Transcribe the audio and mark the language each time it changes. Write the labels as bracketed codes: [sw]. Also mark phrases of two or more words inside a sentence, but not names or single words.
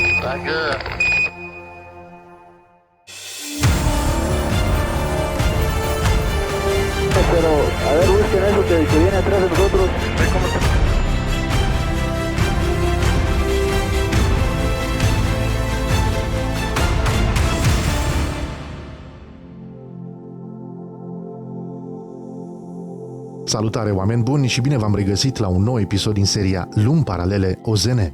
[en] good. [es] Pero, a ver, busquen eso que viene atrás de nosotros. ¿Cómo está? [ro] Salutare, oameni buni, și bine v-am regăsit la un nou episod din seria Lumi Paralele OZN.